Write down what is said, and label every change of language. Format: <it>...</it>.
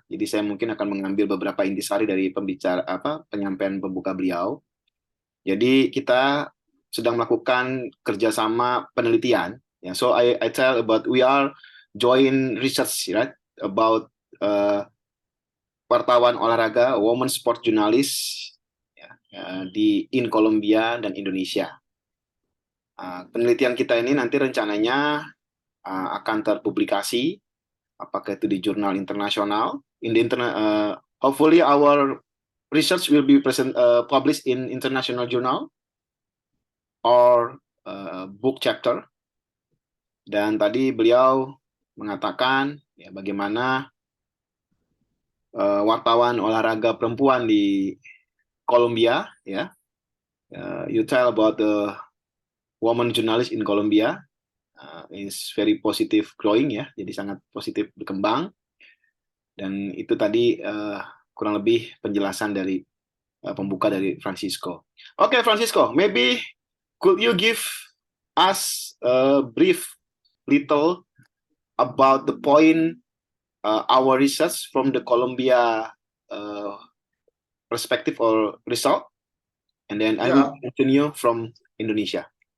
<id>Jadi saya mungkin akan mengambil beberapa intisari dari penyampaian pembuka beliau. Jadi kita sedang melakukan kerjasama penelitian.</id> <en>Yeah, so I tell about we are joint research, right, about</en> <id>wartawan olahraga,</id> <en>women sport journalist in Colombia dan Indonesia.</en> <id>Penelitian kita ini nanti rencananya akan terpublikasi, apakah itu di jurnal internasional.</id> <en>Hopefully our research will be published in international journal or book chapter.</en> <id>Dan tadi beliau mengatakan ya bagaimana wartawan olahraga perempuan di Colombia, ya.</id> <en>You tell about the woman journalist in Colombia. Is very positive growing,</en> <id>ya, jadi sangat positif berkembang. Dan itu tadi kurang lebih penjelasan dari pembuka dari Francisco.</id> <en>Oke, Francisco, maybe could you give us a brief little about the point our research from the Colombia perspective or result, and then I will continue from Indonesia.</en>